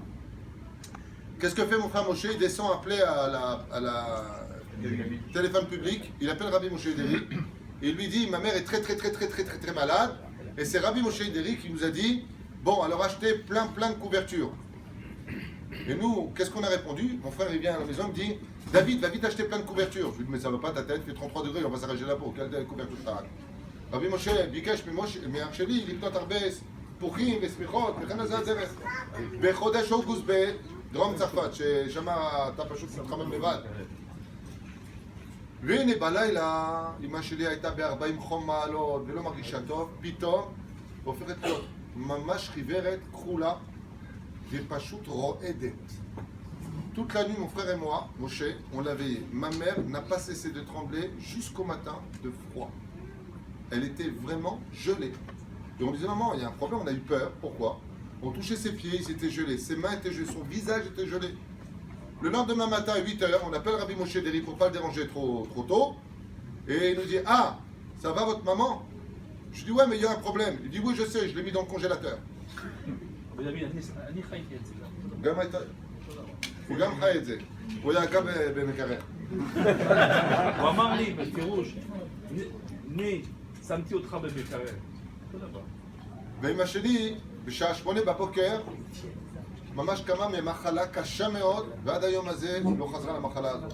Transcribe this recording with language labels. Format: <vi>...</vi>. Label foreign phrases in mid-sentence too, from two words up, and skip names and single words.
<fr>Qu'est-ce que fait mon frère Moshe? Il descend appeler à la téléphone public, il appelle Rabbi Moshe Deri, et il lui dit, ma mère est très malade, et c'est Rabbi Moshe Deri qui nous a dit, bon, alors achetez plein de couvertures. Et nous, qu'est-ce qu'on a répondu? Mon frère, il vient à la maison, il me dit, David, va vite acheter plein de couvertures. Je lui dis, mais ça va pas ta tête, il fait 33 degrés, on va s'arracher la peau, quelle couverture t'as?</fr> <he>Rabbi Moshe, ביקש מאח-שלי לקנות הרבה פוחים ושמיכות וכן לזה הדרך. בחודש אוגוסט בדרום צרפת, ששם אתה פשוט מתחמם לבד. והנה בלילה, אמא שלי הייתה ב-40 חום מעלות ולא מרגישה טוב, פתאום הופכת להיות ממש חיוורת, כחולה, ופשוט רועדת.</he> <fr>Toute la nuit, mon frère et moi, Moshe, on l'a veillé. Ma mère n'a pas cessé de trembler jusqu'au matin de froid. Elle était vraiment gelée. Et on disait, maman, il y a un problème, on a eu peur. Pourquoi? On touchait ses pieds, ils étaient gelés. Ses mains étaient gelées, son visage était gelé. Le lendemain matin, à 8h, on appelle Rabbi Moshe Deri pour ne pas le déranger trop tôt. Et il nous dit, ah, ça va votre maman? Je dis, ouais, mais il y a un problème. Il dit, oui, je sais, je l'ai mis dans le congélateur.</fr> <he>הוא גם חי את זה, הוא היה גם במקרר. הוא אמר לי בפירוש, שמתי אותך במקרר. ואמא שלי, בשעה 8 בבוקר, ממש קמה ממחלה קשה מאוד, ועד היום הזה לא חזרה למחלה הזאת.</he>